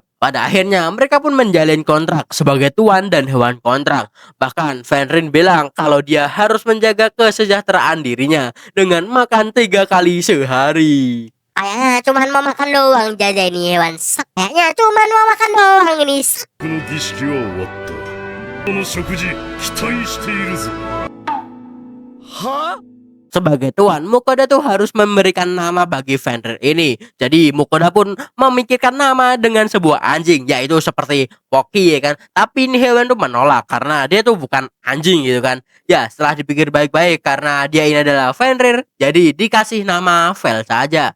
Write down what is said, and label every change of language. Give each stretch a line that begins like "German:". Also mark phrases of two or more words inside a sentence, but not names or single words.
Indonesian: Pada akhirnya mereka pun menjalin kontrak sebagai tuan dan hewan kontrak. Bahkan Fenrir bilang kalau dia harus menjaga kesejahteraan dirinya dengan makan 3 kali sehari. Kayaknya cuman mau makan doang Jaja ini hewan. Kayaknya cuman mau makan doang ini.
Japanese: この儀式は終わった。この食事期待しているぞ。は？
Indonesian: Sebagai tuan, Mukoda tuh harus memberikan nama bagi Fenrir ini. Jadi Mukoda pun memikirkan nama dengan sebuah anjing, yaitu seperti Poki ya kan. Tapi ini hewan tuh menolak karena dia tuh bukan anjing gitu kan. Ya, setelah dipikir baik-baik karena dia ini adalah Fenrir, jadi dikasih nama Vel saja.